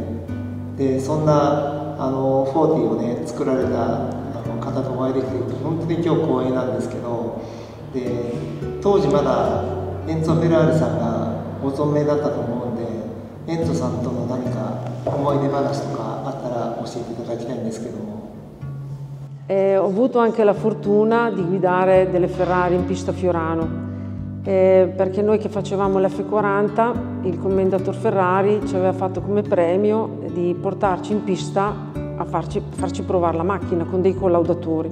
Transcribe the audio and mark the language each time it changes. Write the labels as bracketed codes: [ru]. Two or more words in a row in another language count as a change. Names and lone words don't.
[ja] でそんな40をね作られた方とお会いできて本当に今日光栄なんですけど、で当時まだエンツォ・フェラーリさんがご存命だったと思うんで、エンツォさんとの何か思い出話とかあったら教えていただきたいんですけども。 [it] Ho avuto anche la fortuna di guidare delle Ferrari in pista a Fiorano. Perché noi che facevamo l'F40, il commendator Ferrari ci aveva fatto come premio di portarci in pista a farci provare la macchina con dei collaudatori.